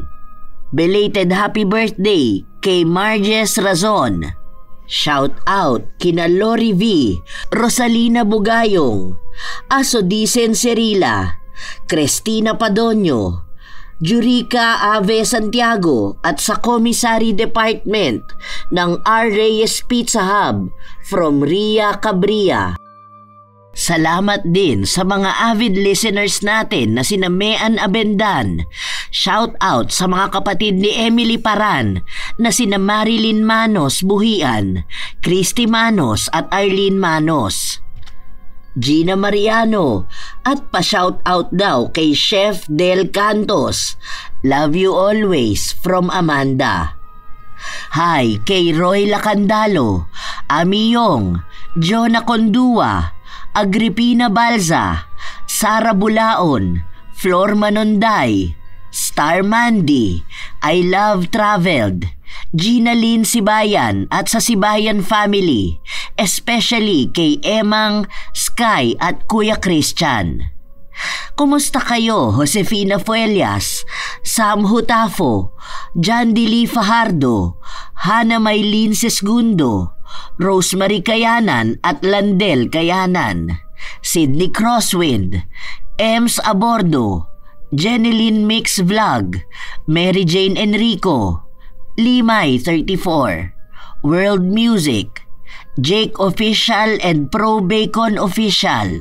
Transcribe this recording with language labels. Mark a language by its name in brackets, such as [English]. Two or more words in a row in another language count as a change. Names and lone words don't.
[English] Belated happy birthday [Filipino] kay Marges Razon. Shout out kina Lori V, Rosalina Bugayong, Asodicen Cerila, Cristina Padonio, Jurica Ave Santiago at sa Commissary Department ng R. Reyes Pizza Hub from Ria Cabria. Salamat din sa mga [English] avid listeners [Filipino] natin na sina Mean Abendan. Shout out sa mga kapatid ni Emily Paran na sina Marilyn Manos Buhian, Christy Manos at Arlene Manos. Gina Mariano at pa-shout out daw kay Chef Del Cantos. [English] Love you always from Amanda. [Filipino] Hi kay Roy Lacandalo, Ami Yong, Jonah Condua, Agripina Balza, Sara Bulaon, Flor Manonday, Star Mandy, I Love Traveled, Gina Lynn Sibayan at sa Sibayan family, especially kay Emang, Sky at Kuya Christian. Kumusta kayo, Josefina Fuelias, Sam Hutafo, John Dili Fajardo, Hana Maylin Sesgundo, Rosemary Kayanan at Landel Kayanan, Sydney Crosswind, Ems Abordo, Jeneline Mix Vlog, Mary Jane Enrico, Limay 34, World Music, Jake Official and Pro Bacon Official.